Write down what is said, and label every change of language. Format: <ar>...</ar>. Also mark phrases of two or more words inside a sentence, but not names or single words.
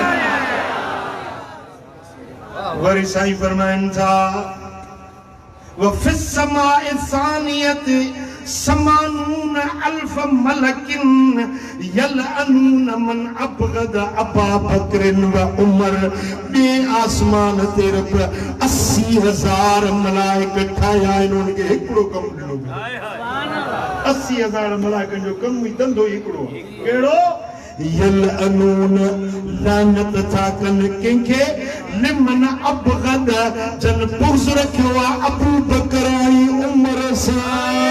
<sd>वरी साईं फरमाइनि था,</sd> <ar>وفي السماء الثانية ثمانون ألف ملك يلعنون من أبغض أبا بكر وعمر.</ar> <sd>बे आसमान ते रब 80,000 मलाइका ठाया आहिनि, उनखे हिकिड़ो कमु ॾिनो। 80,000 मलाइकनि जो कमु ई धंधो हिकिड़ो, कहिड़ो, यलअनून लानत था कनि कंहिंखे,</sd> <ar>لمن أبغض</ar> <sd>जन बुग़्ज़ रखियो आहे अबू बकर ऐं उमर सां।</sd>